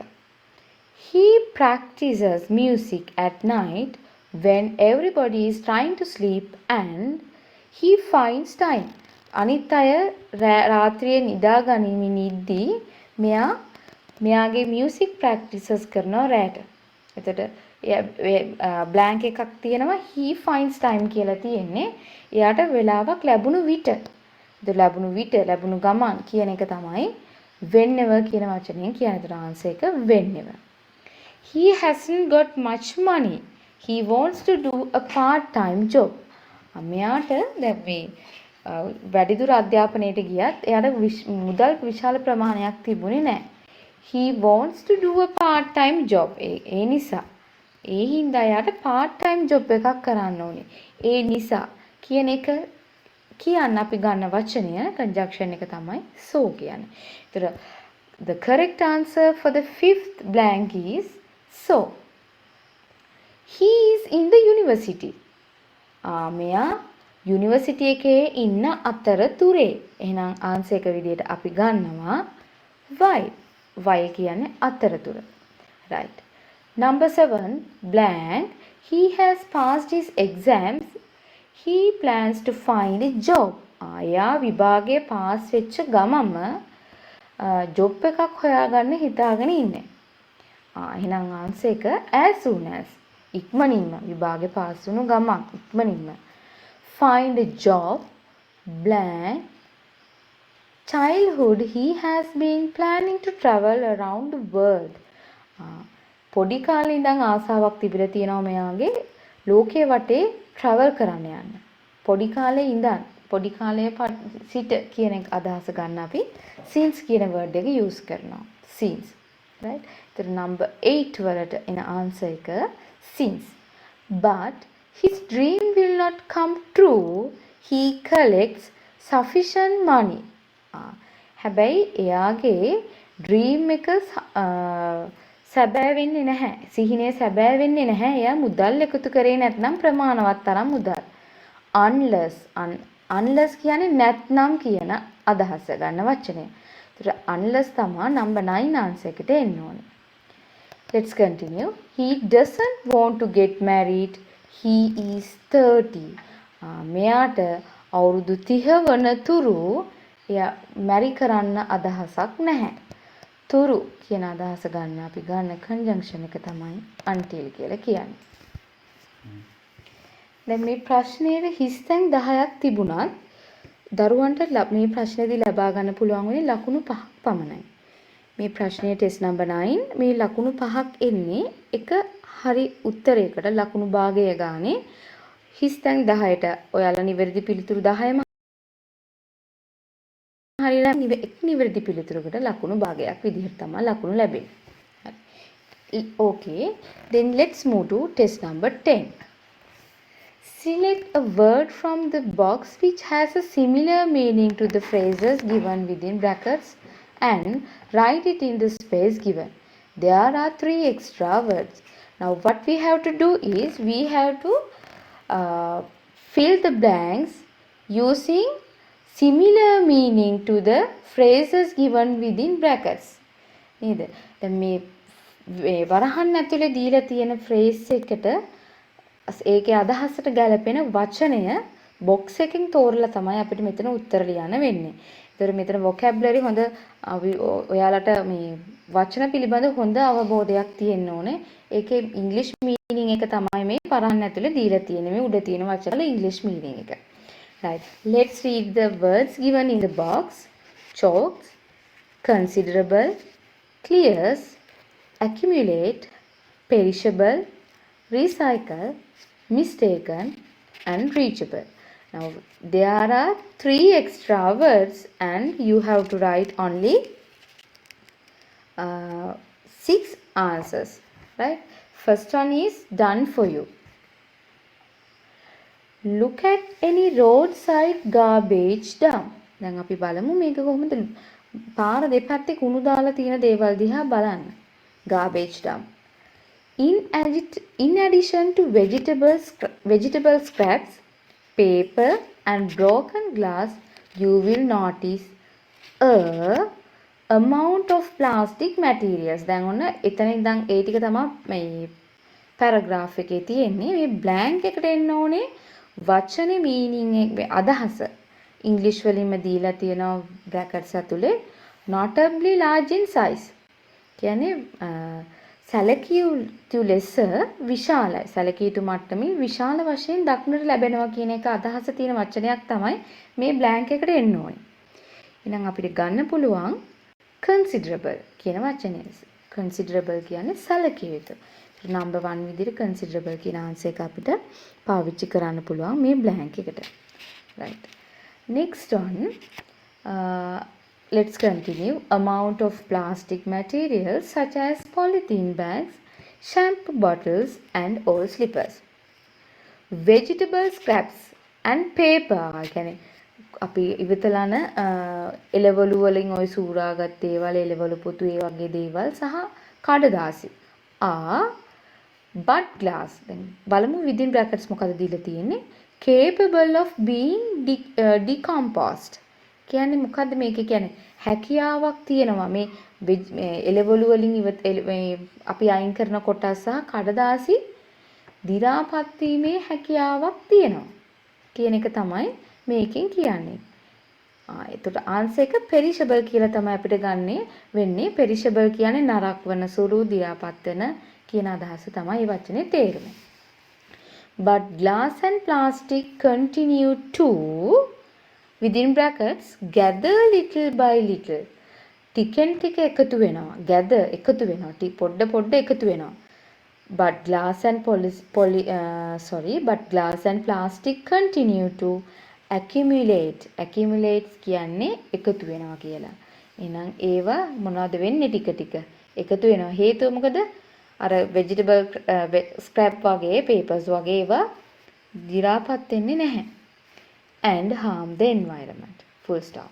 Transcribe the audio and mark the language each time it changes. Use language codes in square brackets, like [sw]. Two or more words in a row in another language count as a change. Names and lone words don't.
[en] He practices music at night when everybody is trying to sleep and he finds time. [si] අනිත් අය රාත්‍රියේ නිදා ගනිමින් ඉද්දී මෙයාගේ [en] music practices [si] කරනවා රැට. එතකොට blank එකක් තියෙනවා [en] he finds time [si] කියලා තියෙන්නේ. එයාට වෙලාවක් ලැබුණු විට. ලැබුණු ගමන් කියන එක තමයි whenever කියන වචනයෙන් කියන විතර answer එක whenever. [en] He hasn't got much money. He wants to do a part-time job. [si] මෙයාට දැන් මේ වැඩිදුර අධ්‍යාපනයට ගියත් එයාට මුදල් විශාල ප්‍රමාණයක් තිබුණේ නැහැ. [en] He wants to do a part-time job. [si] ඒ නිසා ඒ හින්දා යාට [en] part time job [si] එකක් කරන්න ඕනේ. ඒ නිසා කියන එක කියන්න අපි ගන්න වචනය conjunction එක තමයි so කියන්නේ. [en] ඒතර the correct answer for the fifth blank is so. He is in the university. [si] මෙයා යුනිවර්සිටි එකේ ඉන්න අතරතුරේ. එහෙනම් ආන්සර් එක විදිහට අපි ගන්නවා while. while කියන්නේ අතරතුර. [en] right. Number 7 blank. He has passed his exams. He plans to find a job. [si] එයා විභාගයේ පාස් වෙච්ච ගමම ජොබ් එකක් හොයාගන්න හිතාගෙන ඉන්නේ. එහෙනම් ආන්සර් එක [en] as soon as [si] ඉක්මනින්ම විභාගේ පාස් වුණු ගමන් ඉක්මනින්ම [en] find a job blank childhood he has been planning to travel around the world. [si] පොඩි කාලේ ඉඳන් ආසාවක් තිබිලා තියෙනවා මෙයාගේ ලෝකයේ වටේ travel කරන්න යන්න. පොඩි කාලේ ඉඳන් පොඩි කාලයේ සිට කියන එක අදහස ගන්න අපි since කියන word එක use කරනවා. [en] since right. [si] ඒතර number 8 වලට එන answer එක since. [en] But his dream will not come true. He collects sufficient money. [si] හැබැයි එයාගේ dream එක සැබෑ වෙන්නේ නැහැ. සිහිනේ සැබෑ වෙන්නේ නැහැ. එයා මුදල් එකතු කරේ නැත්නම් ප්‍රමාණවත් තරම් මුදල්. unless කියන්නේ නැත්නම් කියන අදහස ගන්න වචනය. ඒතර unless තමයි number 9 answer එකට එන්න ඕනේ. [en] Let's continue. He doesn't want to get married. He is 30. [si] මෙයාට අවුරුදු 30 වනතුරු එයා මැරි කරන්න අදහසක් නැහැ. තුරු කියන අදහස ගන්න අපි ගන්න conjunction එක තමයි until කියලා කියන්නේ. දැන් මේ ප්‍රශ්නයේ හිස්තැන් 10ක් තිබුණත් දරුවන්ට මේ ප්‍රශ්නේදී ලබා ගන්න පුළුවන් වෙන්නේ ලකුණු 5ක් පමණයි. මේ ප්‍රශ්නයේ [en] test number [si] 9 මේ ලකුණු 5ක් එන්නේ එක හරි උත්තරයකට ලකුණු භාගය ගානේ හිස්තැන් 10ට ඔයාලා නිවැරදි පිළිතුරු 10ම හරියලා එක් නිවැරදි පිළිතුරකට ලකුණු භාගයක් විදිහට තමයි ලකුණු ලැබෙන්නේ. [en] Okay, then let's move to test number 10. Select a word from the box which has a similar meaning to the phrases given within brackets and write it in the space given. There are 3 extra words. Now what we have to do is we have to fill the blanks using similar meaning to the phrases given within brackets. [si] නේද? දැන් මේ වරහන් ඇතුලේ දීලා තියෙන phrase එකට ඒකේ අදහසට ගැලපෙන වචනය box එකෙන් තෝරලා තමයි අපිට මෙතන උත්තර ලියන්න වෙන්නේ. ඒතර මෙතන vocabulary හොඳ ඔයාලට මේ වචන පිළිබඳ හොඳ අවබෝධයක් තියෙන්න ඕනේ. ඒකේ [en] English meaning [si] එක තමයි මේ වරහන් ඇතුලේ දීලා තියෙන්නේ. මේ උඩ තියෙන වචන වල [en] English meaning [si] එක. Right. [en] Let's read the words given in the box. Chalks, considerable, clears, accumulate, perishable, recycle, mistaken, and reachable. Now there are 3 extra words and you have to write only 6 answers. Right. First one is done for you. Look at any roadside garbage dump. [si] දැන් අපි බලමු මේක කොහොමද පාර දෙපැත්තේ කුණු දාලා තියෙන දේවල් දිහා බලන්න. [en] Garbage dump. In addition to vegetable scraps, paper and broken glass, you will notice a amount of plastic materials. [si] දැන් ඔන්න එතන ඉඳන් ඒ ටික තමයි මේ paragraph එකේ තියෙන්නේ. මේ blank එකට එන්න ඕනේ වචනේ meaning එක අදහස ඉංග්‍රීසි වලින්ම දීලා තියෙනවා brackets ඇතුලේ [en] notably large in size [si] කියන්නේ සැලකියයුතු ලෙස විශාලයි සැලකියයුතු මට්ටමින් විශාල වශයෙන් දක්නට ලැබෙනවා කියන එක අදහස තියෙන වචනයක් තමයි මේ blank එකට එන්න ඕනේ. එහෙනම් අපිට ගන්න පුළුවන් considerable කියන වචනය. considerable කියන්නේ සැලකියයුතු. number 1 විදිහට considerable කියන answer එක අපිට පාවිච්චි කරන්න පුළුවන් මේ blank එකට. [en] Right. Next one, let's continue. Amount of plastic materials such as polythene bags shampoo bottles and old slippers. Vegetable scraps and paper. [si] කියන්නේ අපි ඉවතලන එළවලු වලින් ওই සූරාගත් දේවල් එළවලු පොතු ඒ වගේ දේවල් සහ කඩදාසි. [en] But glass. [si] දැන් බලමු [en] within brackets [si] මොකද දීලා තියෙන්නේ? [en] Capable of being decomposed. [si] කියන්නේ මොකද්ද මේකේ කියන්නේ? හැකියාවක් තියෙනවා මේ එළවලු වලින් අපි අයින් කරන කොටස් සහ කඩදාසි දි รา පත් වීමේ හැකියාවක් තියෙනවා කියන එක තමයි මේකෙන් කියන්නේ. එතකොට ආන්සර් එක perishable කියලා තමයි අපිට ගන්නෙ වෙන්නේ. perishable කියන්නේ නරක වෙන සුළු දි รา පත් වෙන කියන අදහස තමයි මේ වචනේ තේරුම. [en] But glass and plastic continue to within brackets gather little by little. [si] ටිකෙන් ටික එකතු වෙනවා. gather එකතු වෙනවා. පොඩ පොඩ එකතු වෙනවා. [en] But glass and plastic continue to accumulate. [si] Accumulates කියන්නේ එකතු වෙනවා කියලා. එහෙනම් ඒවා මොනවද වෙන්නේ ටික ටික එකතු වෙනවා. හේතුව මොකද? අර [en] vegetable scrap [si] වගේ papers වගේ ඒවා දි รา පත් වෙන්නේ නැහැ. [en] And harm the environment. Full stop.